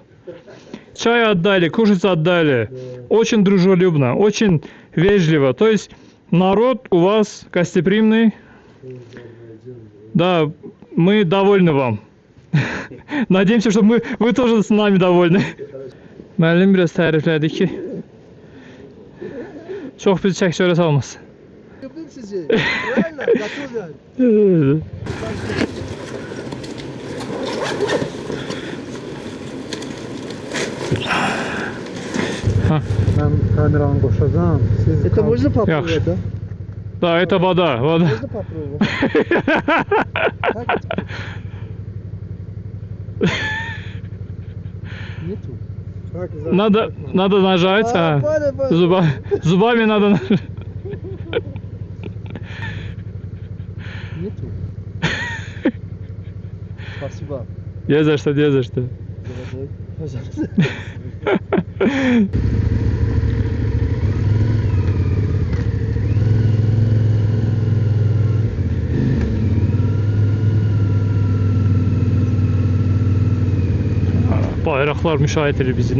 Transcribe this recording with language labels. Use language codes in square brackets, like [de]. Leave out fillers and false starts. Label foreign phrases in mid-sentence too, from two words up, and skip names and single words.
[ru] Чай отдали, кушать отдали. Очень дружелюбно, очень вежливо. То есть народ у вас гостеприимный. Да, мы довольны вам. Надеемся, что вы тоже с нами довольны. [az] Müəllim biraz təriflədi ki, çox bizi çək-çörə salmasın. [ru] Люблю sizi. Правильно? Готовы? [tr] Ben kameranı koşacağım. [ru] Это можно попробовать, да? Да, это вода. Можно попробовать? Нету. Надо нажать. Зубами надо нажать. Нету. Спасибо. Не за что, не за что. Пожалуйста. [az] Bayraqlar müşahidə edir bizi.